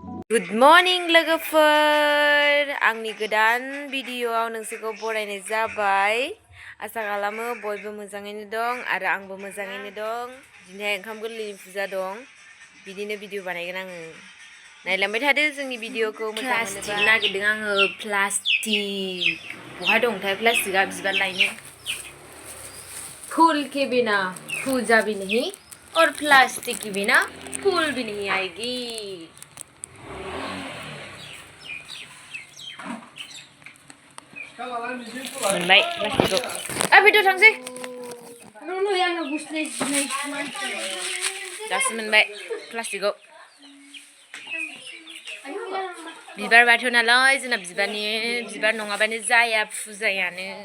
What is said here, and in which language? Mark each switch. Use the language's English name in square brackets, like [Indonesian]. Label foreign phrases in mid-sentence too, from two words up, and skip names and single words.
[English] Good morning [Bodo] लोगोफोर आंनि गोदान भिडिअआव नोंसोरखौ बरायनाय जाबाय आसा खालामो बयबो मोजाङैनो दं आरो आंबो मोजाङैनो दं दिनै ओंखाम गोरलैनि फुजा दं बिदिनो भिडिअ बानायगोन आङो नायलांबाय थादो जोंनि भिडिअखौ मोजां मोनोबा नागिरदों आङो प्लास्टिक बहा दंथाय प्लास्टिकआ बिबार लायनो [Hindi] फूल के बिना पूजा भी नहीं और प्लास्टिक के बिना फूल भी नहीं आएगी [Bodo] मोनबाय प्लास्टिकखौ भिडिअ थांसै दासो मोनबाय प्लास्टिकखौ बिबार बाथौ नालाय जोंना बिबार नङाबानो जाया फुजायानो